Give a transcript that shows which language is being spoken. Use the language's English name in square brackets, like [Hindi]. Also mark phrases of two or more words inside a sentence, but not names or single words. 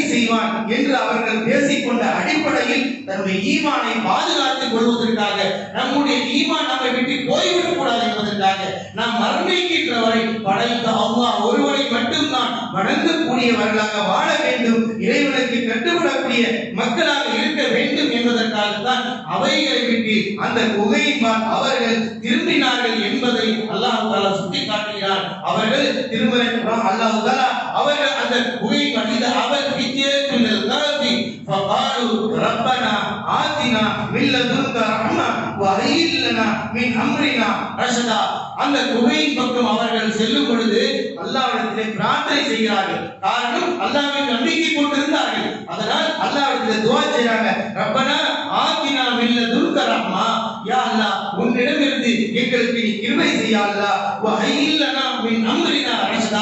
[Tamil] செய்வான் என்று அவர்கள் பேசிக்கொண்ட அடிப்படையில் தன்னுடைய ஈமானை பாதுகாத்துக் கொள்வதற்காக, நம்முடைய ஈமான் நம்மை விட்டு போய்விடக் கூடாது என்பதற்காக, நாம் மரணிக்கின்ற வரை படைத்த அல்லாஹ் ஒருவனை மட்டும்தான் வணங்கக்கூடியவர்களாக வாழ வேண்டும், இறைவனுக்கு கட்டுப்படக்கூடிய மக்களாக இருக்க வேண்டும் என்பதற்காகத்தான் அவைகளை விட்டு அந்த குகையின்பால் அவர்கள் திரும்பினார்கள் என்பதை அல்லாஹ் தஆலா சுட்டி காட்டுகிறார். அவர்கள் திருமறை அல்லாஹ் தஆலா அவர்கள் அந்த குகையின் மீது அவர் பிச்சேற்றில் காலத்தில் [Arabic] فقالوا ربنا آتنا من لدنك رحمة وهيئ لنا من أمرنا رشدا. [Tamil] அந்த குகையின் பக்கம் அவர்கள் செல்லும் பொழுது அல்லாஹ்விடத்திலே பிரார்த்தனை செய்கிறார்கள். காரணம் அல்லாஹ்வின் நம்பிக்கை கொண்டிருந்தார்கள். அதனால் அல்லாஹ்விடத்திலே துஆ செய்றாங்க. [Arabic] ربنا آتنا من لدنك رحمة, [Tamil] யா அல்லாஹ் உன்னிடமிருந்து எங்களுக்கு நீ கிருபை செய்ய அல்லாஹ், [Arabic] وهيئ لنا من أمرنا رشدا.